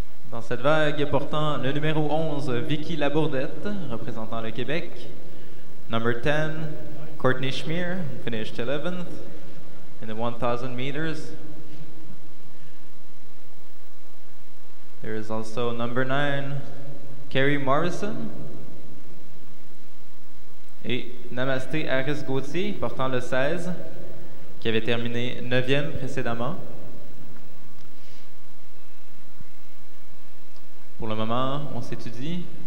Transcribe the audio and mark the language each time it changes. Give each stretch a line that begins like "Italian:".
French: Dans cette vague portant le numéro 11, Vicky Labourdette, représentant le Québec.
English: Number 10, Courtney Schmier, finished 11th in the 1,000 meters. There is also number 9, Carrie Morrison.
French: Et Namasté Harris-Gauthier, portant le 16, qui avait terminé 9e précédemment. Pour le moment, on s'étudie.